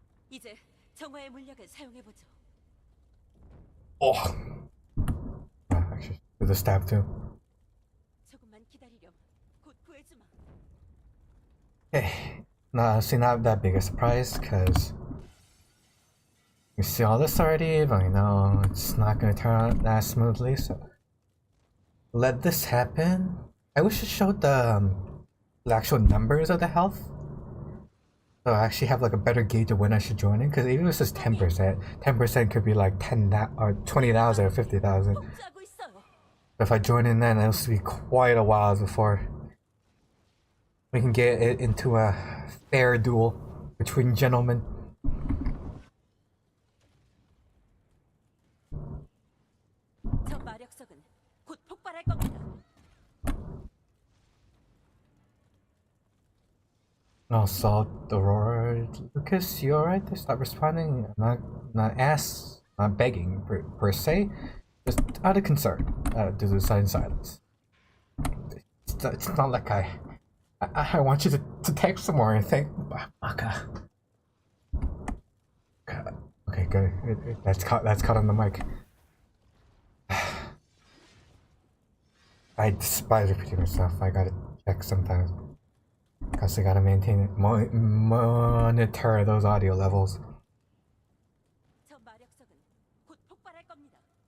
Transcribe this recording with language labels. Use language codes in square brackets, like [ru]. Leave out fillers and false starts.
[ko] 이제 정화의 물약을 사용해 보죠. [en] Oh. Actually, do the stab too. [ko] 조금만 기다리렴. 곧 구해주마. [en] Okay. No, honestly, not that big a surprise, because you see all this already, but you know it's not going to turn out that smoothly, so let this happen. I wish it showed the actual numbers of the health, so I actually have like a better gauge of when I should join in, because even if it's just 10%, 10% could be like 10 or 20,000 or 50,000. [ko] 복수하고 있어요. [en] If I join in then, it'll be quite a while before we can get it into a fair duel between gentlemen. [ko] 저 마력석은 곧 폭발할 겁니다. [en] Also, Aurora, Lucas, you alright? Stop responding. I'm not begging per se, just out of concern due to the sudden silence. It's not like I want you to text some more and thank Baka. Okay, good. That's caught on the mic. I despise repeating myself. I gotta check sometimes. Cause I gotta maintain it, monitor those audio levels. [ko] 저 마력석은 곧 폭발할 겁니다.